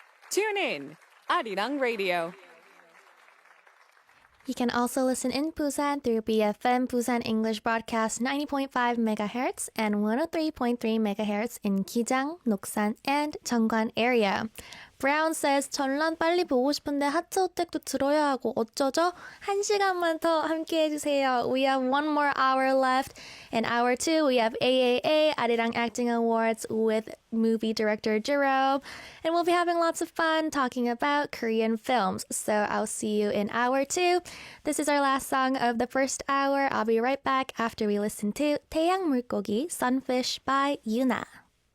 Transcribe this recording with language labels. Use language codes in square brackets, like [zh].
[en] Tune in, Arirang Radio. You can also listen in Busan through BFM Busan English Broadcast 90.5 MHz and 103.3 MHz in Gijang, Noksan, and Cheonggan area. [ko] Brown says 전란 빨리 보고 싶은데 하트 어택도 들어야 하고 어쩌죠? 1시간만 더 함께 해주세요. [en] We have one more hour left. In hour 2, we have AAA, Arirang Acting Awards with movie director Jerome. And we'll be having lots of fun talking about Korean films. So I'll see you in hour 2. This is our last song of the first hour. I'll be right back after we listen to 태양 물고기 Sunfish by Yuna.